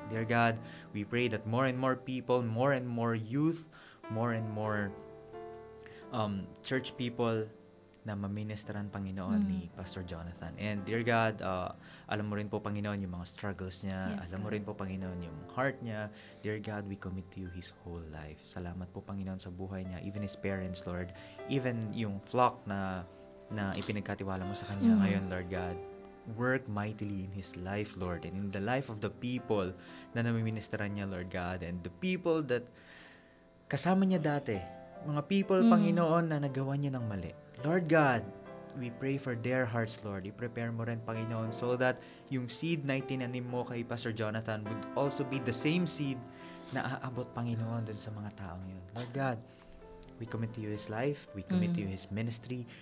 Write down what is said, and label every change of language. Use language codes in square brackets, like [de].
[en] Dear God, we pray that more and more people, more and more youth, more and more church people [tl] na maministeran, Panginoon, ni Pastor Jonathan. [en] And dear God, [tl] alam mo rin po, Panginoon, yung mga struggles niya. [en] Yes, [tl] alam mo rin po, Panginoon, yung heart niya. [en] Dear God, we commit to you his whole life. [tl] Salamat po, Panginoon, sa buhay niya. [en] Even his parents, Lord. [tl] Even yung flock na ipinagkatiwala mo sa kanya ngayon, Lord God. [en] Work mightily in his life, Lord, and in the life of the people [tl] na namiministeran niya, [en] Lord God, and the people that [tl] kasama niya dati. Mga people, Panginoon, na nagawa niya ng mali. [en] Lord God, we pray for their hearts, Lord. [tl] I-prepare mo rin, Panginoon, [en] so that [tl] yung seed na itinanim mo kay Pastor Jonathan [en] would also be the same seed [tl] na aabot, Panginoon, dun sa mga taong yun. [en] Lord God, we commit to you his life. We commit to you his ministry.